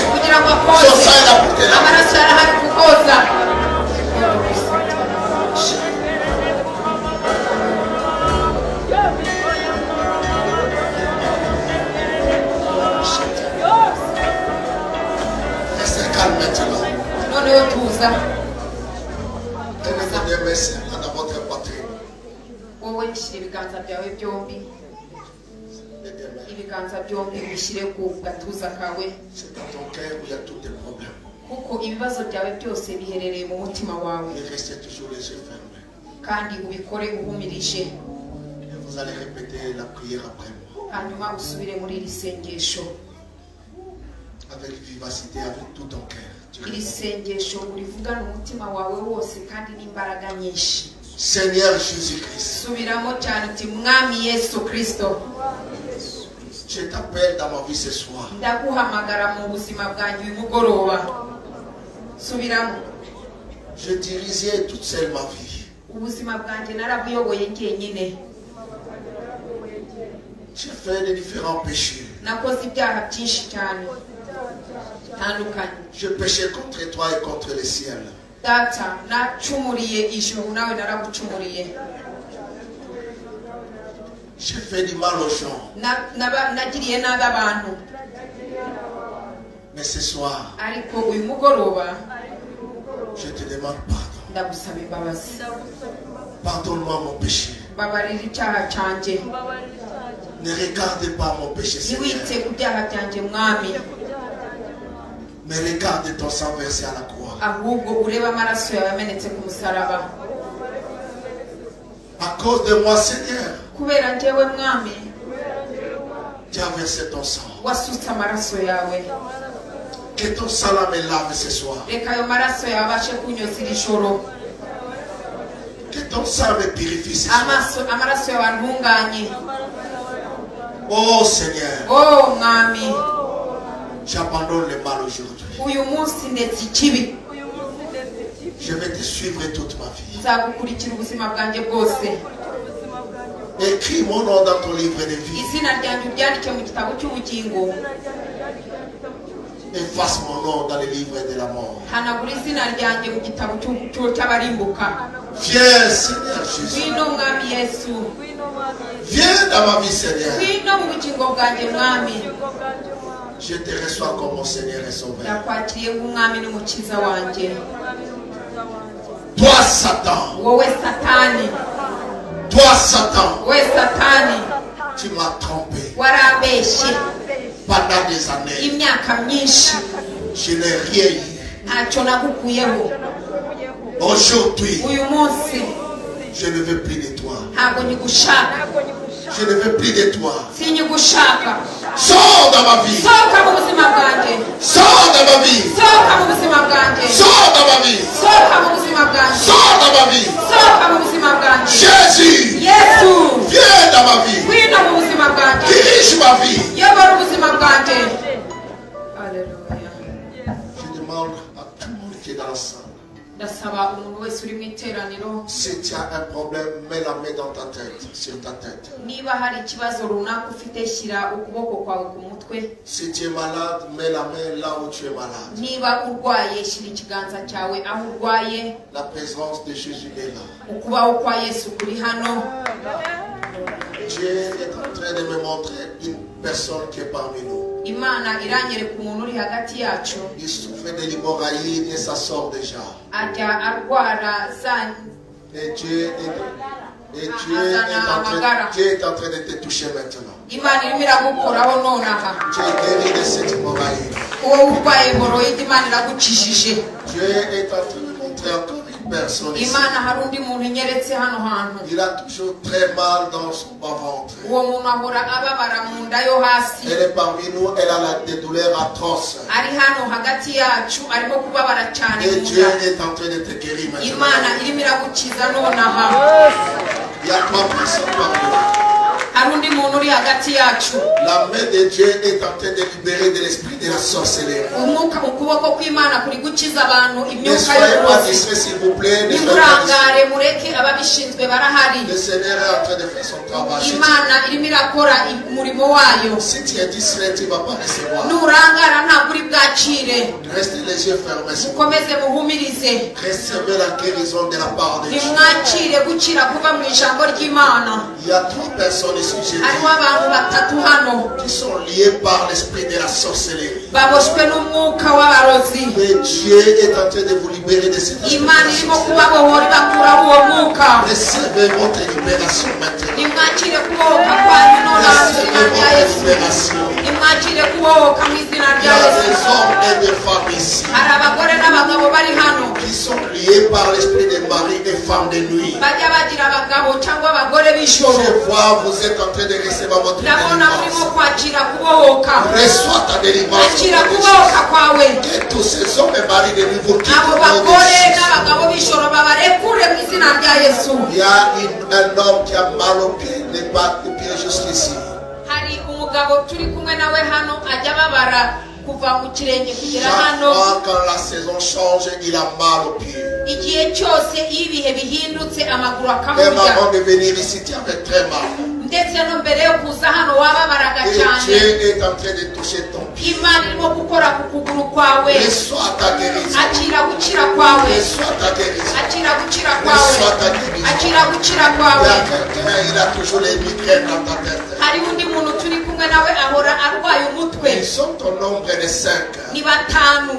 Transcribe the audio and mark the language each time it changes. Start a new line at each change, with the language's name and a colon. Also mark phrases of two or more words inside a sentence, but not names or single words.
French: Son sang est là pour te laver. Restez calme maintenant. Tenez mes mains dans votre poitrine.
Kinyarwanda: ibiganza byombi bishyire ku gatuza kawe kuko ibibazo byawe byose biherereye mu mutima wawe kandi ubikore uhumirije hanyuma usubire muri iri sengesho
French: avec vivacité, avec tout ton cœur.
Kinyarwanda: Iri sengesho urivugana umutima wawe wose kandi n'imbaraga nyinshi.
French: Seigneur Jésus-Christ.
Kinyarwanda: Subiramo cyane uti mwami Yesu Kristo.
French: Je t'appelle dans ma vie ce soir.
Kinyarwanda: Ndaguhamagara mu buzima bwanjye uyu mugoroba. Subiramo.
French: Je dirigeais toute seule ma vie.
Kinyarwanda: Ubuzima bwanjye narabuyoboye njyenyine.
French: J'ai fait de différents péchés.
Kinyarwanda: Nakoze ibyaha byinshi cyane.
French: Je péchais contre toi et contre le ciel.
Kinyarwanda: Data nacumuriye ijuru nawe naragucumuriye.
French: J'ai fait du mal aux gens.
Kinyarwanda: Nagiriye nabi abantu.
French: Mais ce soir,
Kinyarwanda: ariko uyu mugoroba
French: je te demande pardon.
Kinyarwanda: Ndagusaba imbabazi.
French: Pardonne-moi mon péché.
Kinyarwanda: Babarira icyaha cyanjye.
French: Ne regarde pas mon péché, Seigneur.
Kinyarwanda: Niwite ku byaha byanjye mwami.
French: Mais regarde ton sang versé à la croix.
Kinyarwanda: Ahubwo ureba amaraso yawe yamenetse ku musaraba.
French: À cause de moi, Seigneur,
Kinyarwanda: kubera njyewe mwami,
French: tu as versé ton sang.
Kinyarwanda: wasutse amaraso yawe.
French: Que ton sang me lave ce soir.
Kinyarwanda: Reka ayo maraso yawe abashe kunyoza iri joro.
French: Que ton sang me purifie ce soir.
Kinyarwanda: Amaraso yawe antunganye.
French: Oh Seigneur.
Kinyarwanda: Oh mwami.
French: J'abandonne le mal aujourd'hui.
Kinyarwanda: Uyu munsi ndetse ikibi.
French: Je vais te suivre toute ma vie.
Kinyarwanda: nzagukurikira ubuzima bwanjye bwose.
French: Écris mon nom dans ton livre de vie.
Kinyarwanda: Izina ryanjye uryandike mu gitabo cy'ubugingo.
French: Efface mon nom dans le livre de la mort.
Kinyarwanda: Hanagura izina ryanjye mu gitabo cy'abarimbuka.
French: Viens, Seigneur Jésus.
Kinyarwanda: Ngwino mwami Yesu.
French: Viens dans ma vie, Seigneur.
Kinyarwanda: Ngwino mu bugingo bwanjye mwami.
French: Je te reçois comme mon Seigneur et Sauveur.
Kinyarwanda: Ndakwakiriye nk'umwami n'umukiza wanjye.
French: Toi, Satan.
Kinyarwanda: Wowe Satani.
French: Toi, Satan.
Kinyarwanda: Wowe Satani.
French: Tu m'as trompé.
Kinyarwanda: Warambeshye.
French: Pendant des années.
Kinyarwanda: Imyaka myinshi.
French: Je n'ai rien eu.
Kinyarwanda: Ntacyo nagukuyeho.
French: Aujourd'hui,
Kinyarwanda: uyu munsi
French: je ne veux plus de toi.
Kinyarwanda: ntabwo nyigushaka.
French: Je ne veux plus de toi.
Kinyarwanda: Sinyigushaka.
French: Sors dans ma vie.
Kinyarwanda: Sohoka mu buzima bwanjye.
French: Sors dans ma vie.
Kinyarwanda: Sohoka mu buzima bwanjye.
French: Sors dans ma vie.
Kinyarwanda: Sohoka mu buzima bwanjye.
French: Sors dans ma vie.
Kinyarwanda: Sohoka mu buzima bwanjye.
French: Jésus.
Kinyarwanda: Yesu.
French: Viens dans ma vie.
Kinyarwanda: Ngwino mu buzima bwanjye.
French: Dirige ma vie.
Kinyarwanda: Yobora ubuzima bwanjye.
French: Alléluia. Je demande à tout le monde qui est dans la salle.
Kinyarwanda: Ndasaba umuntu wese uri mu iteraniro.
French: Si tu as un problème, mets la main dans ta tête, sur ta tête.
Kinyarwanda: Niba hari ikibazo runaka ufite, shyira ukuboko kwawe ku mutwe.
French: Si tu es malade, mets la main là où tu es malade.
Kinyarwanda: Niba urwaye, shyira ikiganza cyawe aho urwaye.
French: La présence de Jésus est là.
Kinyarwanda: Ukubaho kwa Yesu kuri hano.
French: Dieu est en train de me montrer une personne qui est parmi nous.
Kinyarwanda: Imana iranyereka umuntu uri hagati yacu.
French: Il souffre de l'hémorragie et ça sort déjà.
Kinyarwanda: Ajya arwara za.
French: Et Dieu est en train de te toucher maintenant.
Kinyarwanda: Imana irimo iragukoraho nonaha.
French: Tu es guéri de cette hémorragie.
Kinyarwanda: Wowe urwaye hemoroide, Imana iragukijije.
French: Dieu est en train de montrer encore une personne ici.
Kinyarwanda: Imana hari undi muntu inyeretse hano hantu.
French: Il a toujours très mal dans son bas-ventre.
Kinyarwanda: Uwo muntu ahora ababara mu nda yo hasi.
French: Elle est parmi nous, elle a des douleurs atroces.
Kinyarwanda: Ari hano hagati yacu arimo kubabara cyane
French: Et
Kinyarwanda: mu
French: Dieu
Kinyarwanda: nda.
French: est en train de te guérir maintenant.
Kinyarwanda: Imana irimo iragukiza nonaha.
French: Il y a 3 personnes parmi nous.
Kinyarwanda: Hari undi muntu uri hagati yacu.
French: La main de Dieu est en train de libérer de l'esprit de la sorcellerie.
Kinyarwanda: Ukuboko kw'Imana kuri gukiza abantu
French: Ne
Kinyarwanda: imyuka
French: soyez pas
Kinyarwanda: y'uburozi.
French: distraits, s'il vous plaît. Ne soyez pas
Kinyarwanda: Nimurangare mureke ababishinzwe barahari.
French: distraits. Le Seigneur est en train de faire son travail.
Kinyarwanda: Imana irimo irakora umurimo wayo.
French: Si tu es distrait, tu ne vas pas recevoir.
Kinyarwanda: Nurangara ntabwo uri bwakire.
French: Restez les yeux fermés.
Kinyarwanda: Mukomeze muhumirize.
French: Recevez la guérison de la part de Dieu.
Kinyarwanda: Nimwakire gukira kuva mu ijambo ry'Imana.
French: Il y a 3 personnes ici, j'ai
Kinyarwanda: Hariho abantu batatu hano
French: qui sont liés par l'esprit de la sorcellerie.
Kinyarwanda: baboshwe n'umwuka w'abarozi.
French: Mais Dieu est en train de vous libérer de cette
Kinyarwanda: Imana irimo
French: esprit.
Kinyarwanda: kubabohora ibakuraho uwo mwuka.
French: Recevez votre libération maintenant.
Kinyarwanda: Nimwakire kubohoka kwanyu nonaha mu izina
French: Recevez
Kinyarwanda: rya
French: votre
Kinyarwanda: Yesu.
French: libération.
Kinyarwanda: Nimwakire kubohoka mu izina
French: Il y
Kinyarwanda: rya
French: a
Kinyarwanda: Yesu.
French: des hommes et des femmes ici
Kinyarwanda: Hari abagore n'abagabo bari hano
French: qui sont liés par l'esprit des maris et femmes de nuit.
Kinyarwanda: bajya bagira abagabo cyangwa abagore b'ijoro.
French: Je vois, vous êtes en train de recevoir votre
Kinyarwanda: Ndabona murimo
French: délivrance.
Kinyarwanda: kwakira kubohoka.
French: Reçois ta délivrance.
Kinyarwanda: Akira kubohoka kwawe.
French: Que tous ces hommes et maris de nuit vous quittent
Kinyarwanda: Abo
French: au nom de
Kinyarwanda: bagore
French: Jésus.
Kinyarwanda: n'abagabo b'ijoro babarekure mu izina rya Yesu.
French: Il y a un homme qui a mal au pied, les pattes, les pieds jusqu'ici.
Kinyarwanda: Hari umugabo turi kumwe nawe hano ajya babara kuva mu kirenge kugera
French: Chaque
Kinyarwanda: hano.
French: fois quand la saison change, il a mal au pied.
Kinyarwanda: Igihe cyose iyo ibihe bihindutse amaguru
French: Même
Kinyarwanda: akamurya.
French: avant de venir ici, tu avais très mal.
Kinyarwanda: Ndetse no mbere yo kuza hano wababaraga
French: Et
Kinyarwanda: cyane.
French: Dieu est en train de toucher ton pied.
Kinyarwanda: Imana irimo gukora ku kuguru kwawe.
French: Reçois ta guérison.
Kinyarwanda: Akira gukira kwawe.
French: Reçois ta guérison.
Kinyarwanda: Akira gukira kwawe.
French: Reçois ta guérison.
Kinyarwanda: Akira gukira
French: Il y
Kinyarwanda: kwawe.
French: a quelqu'un, il a toujours les migraines dans ta tête.
Kinyarwanda: Hari undi muntu turi kumwe nawe ahora arwaye umutwe.
French: Ils sont au nombre de 5.
Kinyarwanda: Ni batanu.